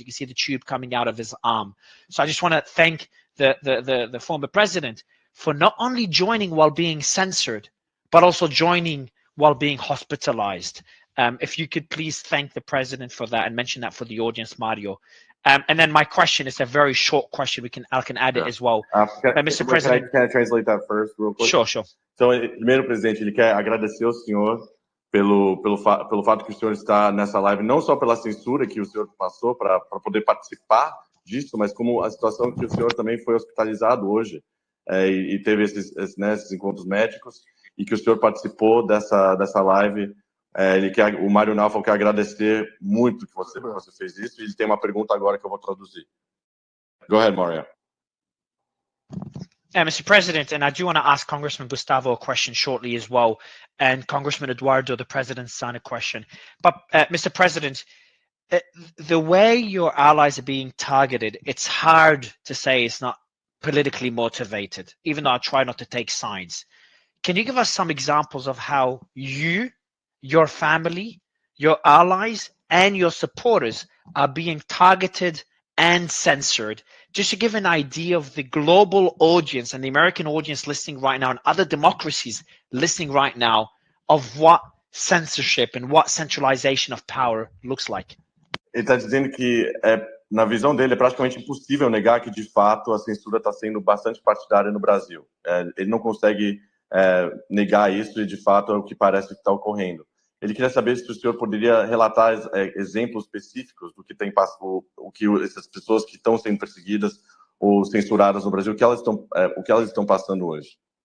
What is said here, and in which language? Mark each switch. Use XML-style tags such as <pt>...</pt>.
<en>You can see the tube coming out of his arm. So I just want to thank the former president for not only joining while being censored, but also joining while being hospitalized. If you could please thank the president for that and mention that for the audience, Mario. And then my question is a very short question. I can add it as well. Mr. President, can I translate that first, real quick? Sure.</en> <pt>Então, primeiro, presidente, ele quer agradecer ao senhor pelo fato que o senhor está nessa live, não só pela censura que o senhor passou para poder participar disso, mas como a situação que o senhor também foi hospitalizado hoje e teve esses encontros médicos e que o senhor participou dessa live. O Mário Naufal quer agradecer muito que você fez isso e ele tem uma pergunta agora que eu vou traduzir.</pt> <en>Go ahead, Mario. Mr. President, and I do want to ask Congressman Gustavo a question shortly as well, and Congressman Eduardo, the President's son, a question. But, Mr. President, the way your allies are being targeted, it's hard to say it's not politically motivated, even though I try not to take sides. Can you give us some examples of how you, your family, your allies, and your supporters are being targeted and censored, just to give an idea of the global audience and the American audience listening right now and other democracies listening right now of what censorship and what centralization of power looks like?</en> <pt>Ele está dizendo que, na visão dele, é praticamente impossível negar que, de fato, a censura está sendo bastante partidária no Brasil. Ele não consegue negar isso e, de fato, é o que parece que está ocorrendo. Ele queria saber se o senhor poderia relatar exemplos específicos do que tem o que essas pessoas que estão sendo perseguidas ou censuradas no Brasil, o que elas estão passando hoje.</pt>